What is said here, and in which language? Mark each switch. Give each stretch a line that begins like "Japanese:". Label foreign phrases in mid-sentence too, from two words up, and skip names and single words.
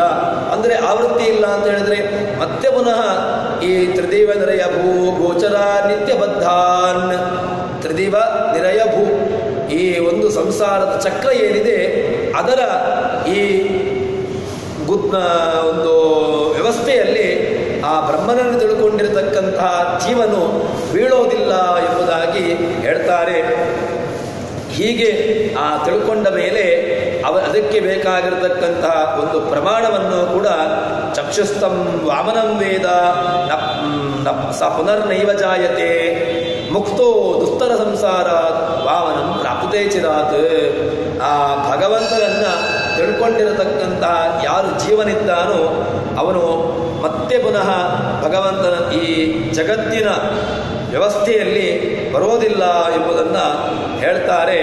Kannada: ಅಂದರೆ ಆವೃತ್ತಿ ಇಲ್ಲ ಅಂತ ಹೇಳಿದ್ರೆ ಮತ್ತೆ ಪುನಃ ಈ
Sanskrit: ತ್ರಿದಿವ ನಿರಯ ಭೂ ಗೋಚರ ನಿತ್ಯಬದ್ಧಾನ್, ತ್ರಿದಿವ ನಿರಯ ಭೂ,
Kannada: ಈ ಒಂದು ಸಂಸಾರದ ಚಕ್ರ ಏನಿದೆ ಅದರ ಈ ಒಂದು ವ್ಯವಸ್ಥೆಯಲ್ಲಿ ಆ ಬ್ರಹ್ಮನನ್ನು ತಿಳ್ಕೊಂಡಿರತಕ್ಕಂತಹ ಜೀವನು ಬೀಳೋದಿಲ್ಲ ಎಂಬುದಾಗಿ ಹೇಳ್ತಾರೆ. ಹೀಗೆ ಆ ತಿಳ್ಕೊಂಡ ಮೇಲೆ ಅದಕ್ಕೆ ಬೇಕಾಗಿರತಕ್ಕಂತಹ ಒಂದು ಪ್ರಮಾಣವನ್ನು ಕೂಡ
Sanskrit: ಚಕ್ಷುಸ್ತಂ ವಾಮನಂ ವೇದ ಸ ಪುನರ್ನೈವ ಜಾಯತೆ ಮುಕ್ತೋ ದುಸ್ತರ ಸಂಸಾರ ವಾಮನಂ ಪ್ರಾಪ್ತೇ ಚಿರಾತ್.
Kannada: ಆ ಭಗವಂತನನ್ನು ತಿಳ್ಕೊಂಡಿರತಕ್ಕಂತಹ ಯಾರು ಜೀವನಿದ್ದಾನೋ ಅವನು ಮತ್ತೆ ಪುನಃ ಭಗವಂತನ ಈ ಜಗತ್ತಿನ ವ್ಯವಸ್ಥೆಯಲ್ಲಿ ಬರೋದಿಲ್ಲ ಎಂಬುದನ್ನು ಹೇಳ್ತಾರೆ.